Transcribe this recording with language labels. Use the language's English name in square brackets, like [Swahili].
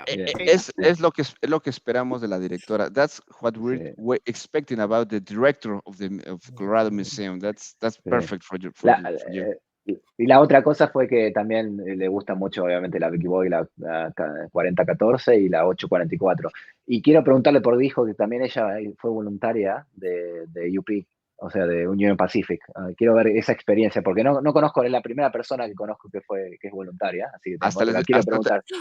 [Spanish] es lo que esperamos de la directora. [English] That's what we're expecting about the director of Colorado Museum. That's perfect for you. [Spanish] Y la otra cosa fue que también le gusta mucho, obviamente, la Vicky Boy, la 4014 y la 844. Y quiero preguntarle, por dijo que también ella fue voluntaria de UP, o sea, de Union Pacific. Quiero ver esa experiencia, porque no conozco, es la primera persona que conozco que es voluntaria, así que la quiero preguntar.